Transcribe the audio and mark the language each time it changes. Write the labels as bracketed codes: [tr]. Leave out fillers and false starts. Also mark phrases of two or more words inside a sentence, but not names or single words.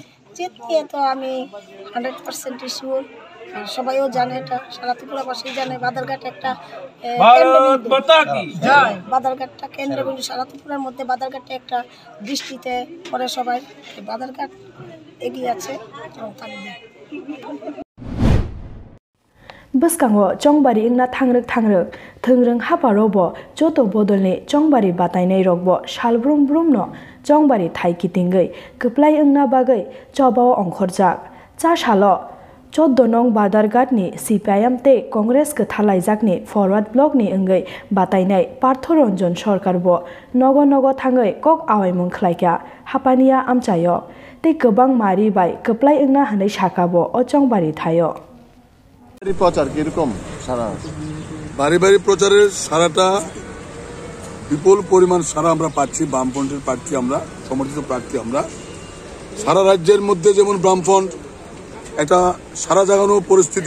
[bn] জিত নিয়ে তো আমি 100% শিওর, সবাইও জানে, এটা সারা ত্রিপুরাবাসী জানে। বাদারঘাট একটা বাদারঘাটটা কেন্দ্রবিন্দু, সারা ত্রিপুরার মধ্যে বাদারঘাটে একটা দৃষ্টিতে পরে সবাই বাদারঘাট এগিয়ে আছে এবং থাকবে। [trp] बसकांगो चंबारी इंगना थांग्रक थोंग्रों हापारोबो जोतो बदलनि चंबारी बातायनाय रगबो सालब्रुम ब्रुमनो चंबारी थाइकितिंगै कप्लाय इंगना बागै चबाव अंखरजाक चा सालो 14 नং बादारघाटनि सीपीआईएम ते कांग्रेस थालायजाकनि फरवार्ड ब्लकनि ओंगै बातायनाय पार्थरन्जन सरकारबो नगो नगो थाङै कक आवाइमुं खलायगा हापानिया आमचायो ते गोबां मारि बाय कप्लाय इंगना हनै साकाबो अ चंबारी थायो। [bn] প্রচার কিরকম সারা? বাড়ি বাড়ি প্রচারের সারাটা বিপুল পরিমাণ সারা আমরা পাচ্ছি। বামফ্রন্টের প্রার্থী আমরা, সমর্থিত প্রার্থী আমরা। সারা রাজ্যের মধ্যে যেমন বামফ্রন্ট একটা সারা জাগানো পরিস্থিতি।